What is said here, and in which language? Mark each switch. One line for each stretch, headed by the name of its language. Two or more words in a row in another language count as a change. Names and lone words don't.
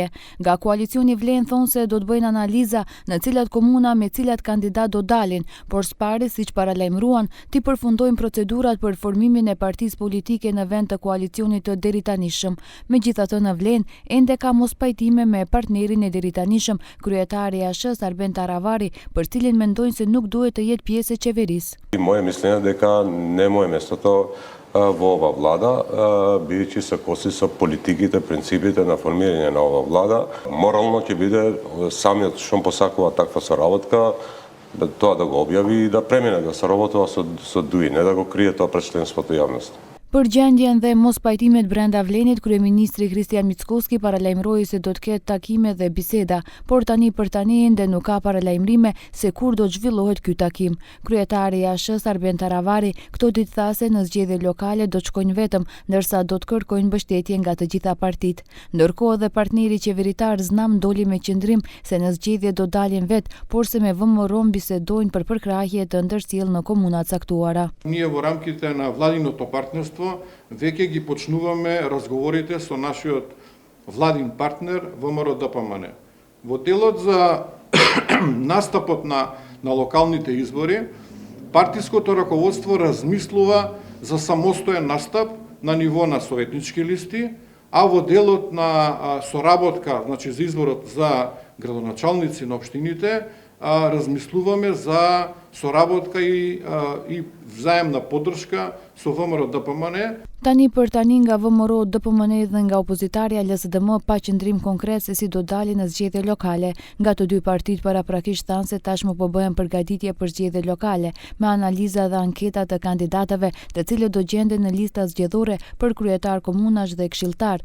Albanian: Nga koalicioni Vlen thonë se do të bëjnë analiza në cilat komuna me cilat kandidat do dalin, por s'pari siç paralajmëruan, ti përfundojnë procedurat për formimin e partisë politike në vend të koalicionit të deritanishëm. Megjithatë në Vlen ende ka mospajtime me partnerin e deritanishëm, kryetari i ASH-s Arben Taravari, për cilin mendojnë se nuk duhet të jetë pjesë e qeverisë.
Serbian: Moje mišljenje
Macedonian: дека не мое местото во ова влада, бидејќи се коси со политиките, принципите на формирање на ова влада. Морално ќе биде самиот што посакува таква соработка, тоа да го објави и да премине да соработува со ДУИ, не да го крие тоа пред членството јавност.
Albanian: Për gjendjen dhe mos pajtimet brenda Vlenit, kryeministri Kristian Mickoski paralajmëroi se do të ketë takime dhe biseda, por tani për tani ende nuk ka paralajmërime se kur do të zhvillohet ky takim. Kryetari i ASH-s Arben Taravari këto ditë tha se në zgjedhjet lokale do të shkojnë vetëm, ndërsa do të kërkojnë mbështetje nga të gjitha partitë. Ndërkohë dhe partneri qeveritar Znam doli me qëndrim se në zgjedhje do dalin vet, por se me VMRO bisedojnë për përkrahje të ndërsjellë në komuna caktuara.
Macedonian: Ние во рамките на владиното партнерство веќе ги почнуваме разговорите со нашиот владин партнер ВМРО-ДПМН. Во делот за настапот на локалните избори, партиското раководство размислува за самостоен настап на ниво на советнички листи, а во делот на соработка, значи за изборот за градоначалници на општините, размислуваме за соработка и взаемна поддршка со ВМРО-ДПМН.
Albanian: Tani për tani nga VMRO-DPMN dhe nga opozitarja LSDM pa qëndrim konkret se si do dalin në zgjedhje lokale. Nga të dy partitë paraprakisht thanë se tashmë po bëhen përgatitje për zgjedhje lokale, me analiza dhe anketa të kandidatëve, të cilët do gjenden në lista zgjedhore për kryetar komunash dhe këshilltar.